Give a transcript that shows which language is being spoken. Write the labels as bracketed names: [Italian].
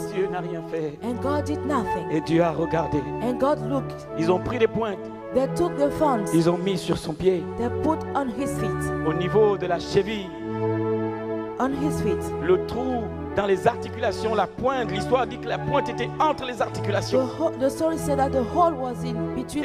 [French] Et Dieu n'a rien fait. [English] And God did nothing. [French] Et Dieu a regardé. [English] And God looked. [French] Ils ont pris des pointes. [English] They took the thorns. [French] Ils ont mis sur son pied. [English] They put on his feet. [French] Au niveau de la cheville. [English] On his feet. [French] Le trou dans les articulations. La pointe. L'histoire dit que la pointe était entre les articulations. [English] The story said that the hole was in between